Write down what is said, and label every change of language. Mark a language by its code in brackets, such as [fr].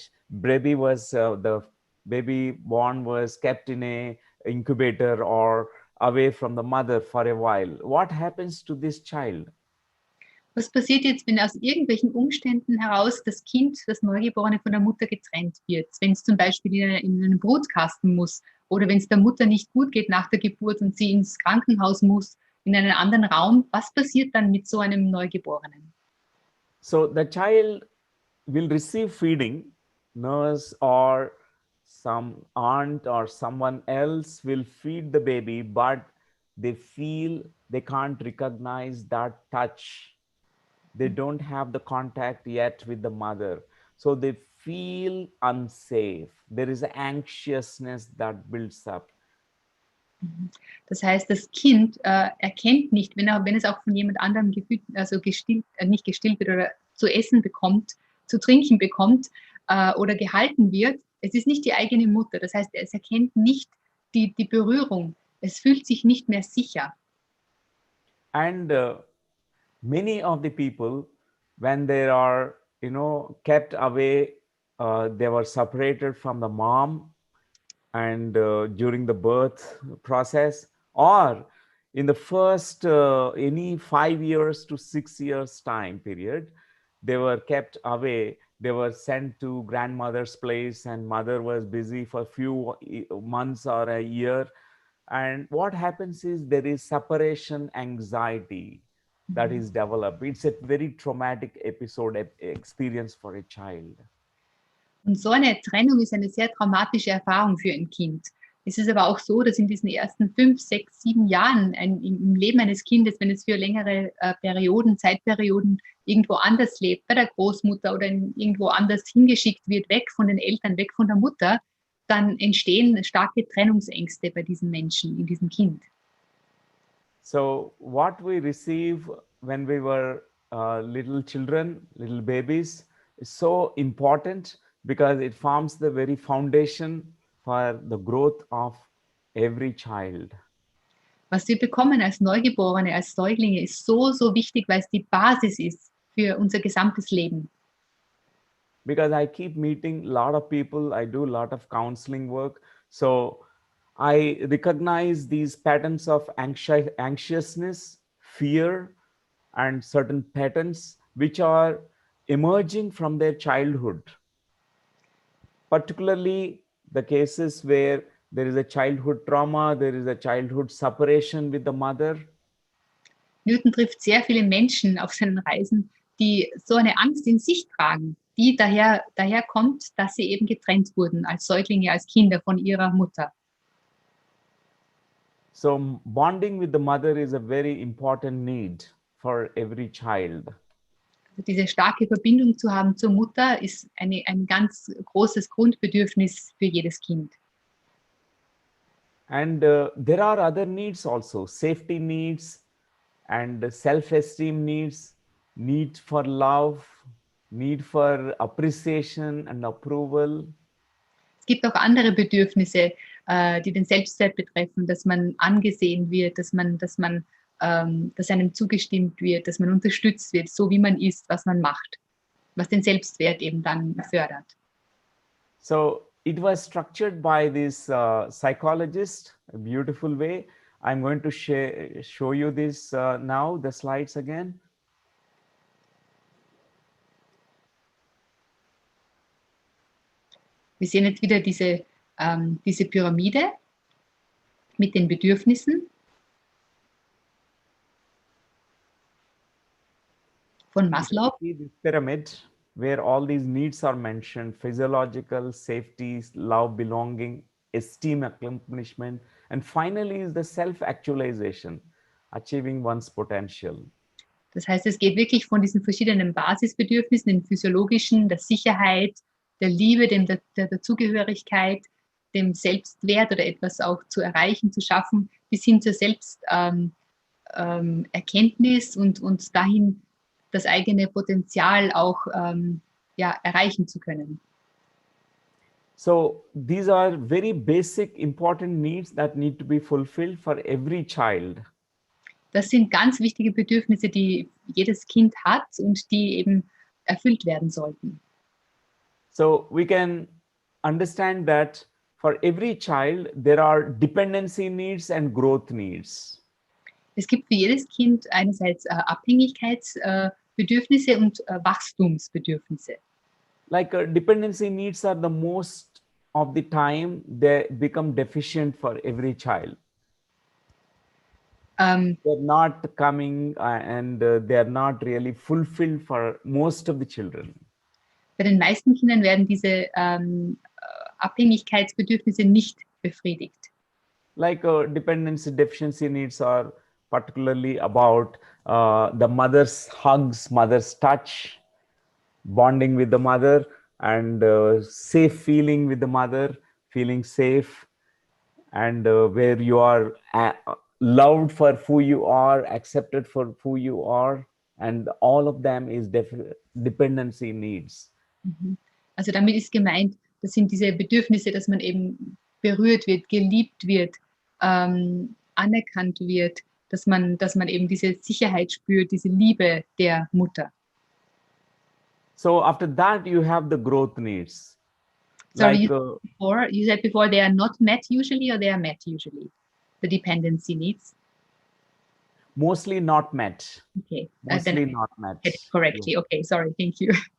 [en] The baby born was kept in a incubator or away from the mother for a while. What happens to this child? [de] Was passiert jetzt, wenn aus irgendwelchen Umständen heraus das Kind, das Neugeborene, von der Mutter getrennt wird? Wenn es zum Beispiel in einen Brutkasten muss oder wenn es der Mutter nicht gut geht nach der Geburt und sie ins Krankenhaus muss, in einen anderen Raum. Was passiert dann mit so einem Neugeborenen? [en] So the child will receive feeding. Nurse or some aunt or someone else will feed the baby, but they feel they can't recognize that touch. They don't have the contact yet with the mother. So they feel unsafe. There is anxiousness that builds up. [de] Das heißt, das Kind erkennt nicht, wenn es auch von jemand anderem nicht gestillt wird oder zu essen bekommt, zu trinken bekommt oder gehalten wird, es ist nicht die eigene Mutter. Das heißt, es erkennt nicht die Berührung. Es fühlt sich nicht mehr sicher. [en] And many of the people, when they are, kept away, they were separated from the mom, and during the birth process, or in the first any 5 years to 6 years time period, they were kept away. They were sent to grandmother's place, and mother was busy for a few months or a year. And what happens is there is separation anxiety that is developed. It's a very traumatic experience for a child. [de] Und so eine Trennung ist eine sehr traumatische Erfahrung für ein Kind. Es ist aber auch so, dass in diesen ersten 5, 6, 7 Jahren im Leben eines Kindes, wenn es für längere Zeitperioden irgendwo anders lebt, bei der Großmutter oder irgendwo anders hingeschickt wird, weg von den Eltern, weg von der Mutter, dann entstehen starke Trennungsängste bei diesen Menschen, in diesem Kind. [en] So what we receive when we were little children, little babies, is so important because it forms the very foundation for the growth of every child. [de] Was wir bekommen als Neugeborene, als Säuglinge, ist so, so wichtig, weil es die Basis ist für unser gesamtes Leben. [en] Because I keep meeting a lot of people, I do a lot of counseling work. So I recognize these patterns of anxiousness, fear, and certain patterns which are emerging from their childhood. Particularly the cases where there is a childhood trauma, there is a childhood separation with the mother. [de] Newton trifft sehr viele Menschen auf seinen Reisen, die so eine Angst in sich tragen, die daher kommt, dass sie eben getrennt wurden als Säuglinge, als Kinder von ihrer Mutter. [en] So bonding with the mother is a very important need for every child. [de] diese starke Verbindung zu haben zur Mutter ist ein ganz großes Grundbedürfnis für jedes Kind. [en] And there are other needs also, safety needs and self-esteem needs, need for love, need for appreciation and approval. [de] Es gibt auch andere Bedürfnisse, die den Selbstwert betreffen, dass man angesehen wird, dass einem zugestimmt wird, dass man unterstützt wird, so wie man ist, was man macht, was den Selbstwert eben dann fördert. [en] So it was structured by this psychologist, a beautiful way. I'm going to show you this now, the slides again. [de] Wir sehen jetzt wieder diese Pyramide mit den Bedürfnissen von Maslow. [en] See this pyramid where all these needs are mentioned: physiological, safety, love, belonging, esteem, accomplishment, and finally is the self-actualization, achieving one's potential. [de] Das heißt, es geht wirklich von diesen verschiedenen Basisbedürfnissen, den physiologischen, der Sicherheit, der Liebe, der Dazugehörigkeit, dem Selbstwert oder etwas auch zu erreichen, zu schaffen, bis hin zur Selbsterkenntnis und dahin das eigene Potenzial auch erreichen zu können. [en] So these are very basic, important needs that need to be fulfilled for every child. [de] Das sind ganz wichtige Bedürfnisse, die jedes Kind hat und die eben erfüllt werden sollten. [en] So we can understand that for every child, there are dependency needs and growth needs. [de] Es gibt für jedes Kind einerseits Abhängigkeitsbedürfnisse und Wachstumsbedürfnisse. [en] Like dependency needs are the most of the time they become deficient for every child. They're not coming and they're not really fulfilled for most of the children. [de] Bei den meisten Kindern werden diese Abhängigkeitsbedürfnisse nicht befriedigt. [en] Like dependency deficiency needs are particularly about the mother's hugs, mother's touch, bonding with the mother, and safe feeling with the mother, feeling safe, and where you are loved for who you are, accepted for who you are, and all of them is dependency needs. [de] Also damit ist gemeint, das sind diese Bedürfnisse, dass man eben berührt wird, geliebt wird, anerkannt wird, dass man eben diese Sicherheit spürt, diese Liebe der Mutter. [en] So after that, you have the growth needs. Sorry, Like, you said before they are not met usually, or they are met usually, the dependency needs? Mostly not met. Okay. Mostly not met. Correctly. Yeah. Okay, sorry, thank you.